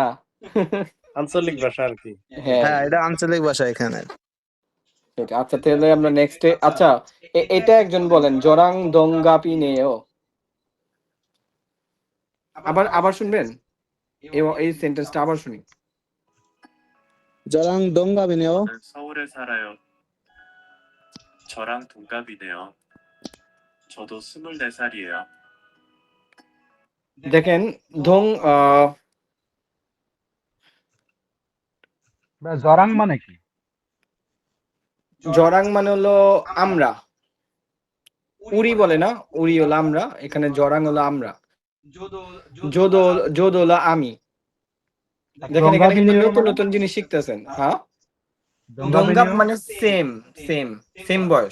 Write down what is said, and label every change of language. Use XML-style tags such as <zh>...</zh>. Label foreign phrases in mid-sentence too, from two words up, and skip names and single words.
<bn>আঞ্চলিক ভাষা আর কি। হ্যাঁ হ্যাঁ, এটা আঞ্চলিক ভাষা এখানে। এটা আচ্ছা তাহলে আমরা নেক্সটে আচ্ছা এটা একজন বলেন</bn> <ko>저랑 동갑이네요</ko> <bn>আবার আবার শুনবেন এই সেন্টেন্সটা আবার শুনি</bn> <ko>저랑 동갑이네요. 저는 서울에 살아요. 저랑 동갑이네요. 저도 24살이에요.</ko> <bn>দেখেন ধং জরাং মানে কি? জরাং মানে হলো আমরা উড়ি বলে না উড়ি হলো আমরা এখানে জরাং হলো আমরা যোদো যোদো হলো আমি দেখেন এখানে কিন্তু নতুন নতুন জিনিস শিখতেছেন হ্যাঁ দঙ্গাপ মানে</bn> <en>same same same</en> <bn>বয়স</bn>